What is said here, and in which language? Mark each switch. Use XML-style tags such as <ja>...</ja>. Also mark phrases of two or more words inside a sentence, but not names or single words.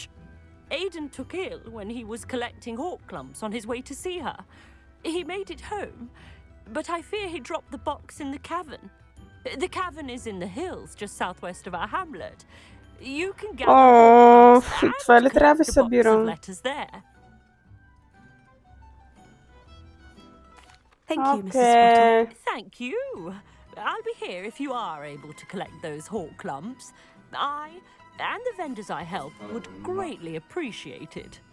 <en>Aidan took ill when he was collecting hawk clumps on his way to see her. He made it home, but I fear he dropped the box in the cavern. The cavern is in the hills just southwest of our hamlet. You can gather hawk clumps</en> <bg>това</bg> <en>and</en> <bg>ли трябва да</bg> <en>collect a box of</en> <bg>събирам?</bg> <en>letters there. Thank you, Mrs. Sprottle. Thank you. I'll be here if you are able to collect those hawk clumps. I and the vendors I help would greatly appreciate it.</en>